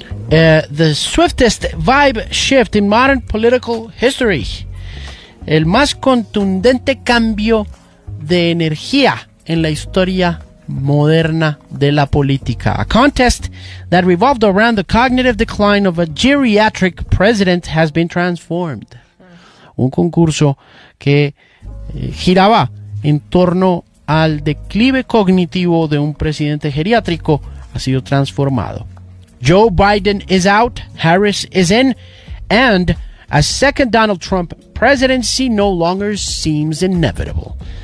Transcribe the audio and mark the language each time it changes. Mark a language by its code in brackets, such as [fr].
[en] The swiftest vibe shift in modern political history. [es] El más contundente cambio de energía en la historia moderna de la política. [en] A contest that revolved around the cognitive decline of a geriatric president has been transformed. [es] un concurso que giraba en torno al declive cognitivo de un presidente geriátrico, ha sido transformado. [en] Joe Biden is out, Harris is in, and a second Donald Trump presidency no longer seems inevitable.